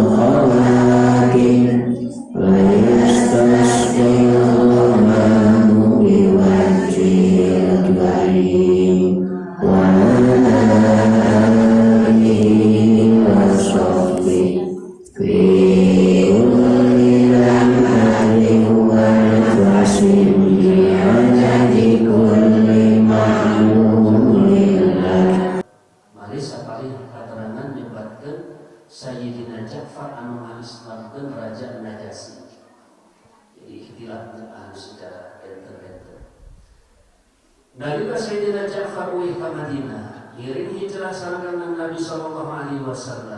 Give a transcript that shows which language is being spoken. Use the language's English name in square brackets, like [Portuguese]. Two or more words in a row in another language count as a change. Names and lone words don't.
[Arabic] خواتم ويستسقى الغمام بوجه الكريم وعلى آله وصحبه في كل لمحة ونفس بعدد كل معلوم لك. [Sundanese] Mari sapalih katerangan nyebatkeun Sayyidina Ja'far anu nganislamkeun Raja Najasyi. Jadi ikhtilaf ahli sejarah enten-enten. Nalika Sayyidina Ja'far uih ka Madinah, ngiring hijrah sareng Nabi [Arabic] صلى الله عليه وسلم.